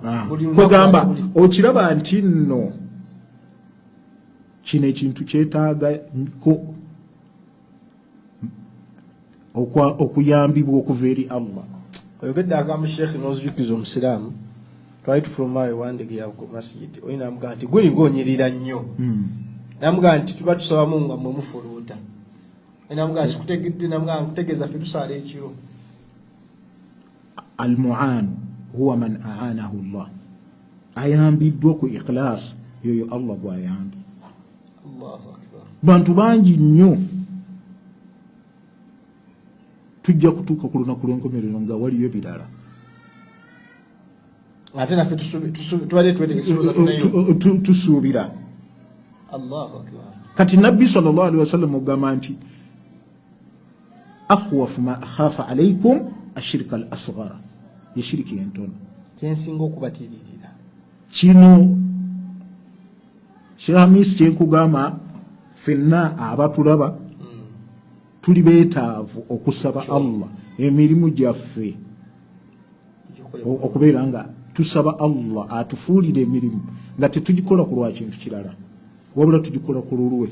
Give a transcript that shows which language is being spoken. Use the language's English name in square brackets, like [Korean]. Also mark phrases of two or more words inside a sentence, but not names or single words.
[Ganda] kwegamba okiraba nti nno kino ekintu kyetaaga ko okuyambibwa okuva eri Allah. oyogedde agamba sheekh n'ozujukiza omusiraamu twali tufulumayo ewandege ya ku masjid oyina amugaa nti guli ng'onyirira nnyo namugaa nti tuba tusabamu nga mwe mufuluuta namugaa sikutegedde namugaa nkutegeeza ffe tusaala ekiro. [Arabic] Al-mu'an huwa man a'anahu Allah, [Ganda] ayambiddwa ku ikhlas yoyo Allah gw'ayambi. [Arabic] Allahu akbar. [Ganda] Bantu bangi nnyo tujja kutuuka ku lunaku lw'enkomerero nga waliyo birala ate naffe tubadde twetegesoza tusuubira. [Arabic] Allahu akbar. [Ganda] Kati nabbi [Arabic] sallallahu alaihi wasallam [Ganda] ogamba nti [Arabic] akhwafu ma akhafa alaykum ashirka al-asghar, [Ganda] yeshiriki entono kyensinga okubatiririra kino. Sheikh Hamis kyenkugamba ffenna abatulaba tuli beetaavu okusaba Allah emirimu gyaffe okubeera nga tusaba Allah atufuulire emirimu nga tetugikola ku lwa kintu kirala wabula tugikola ku lulwe.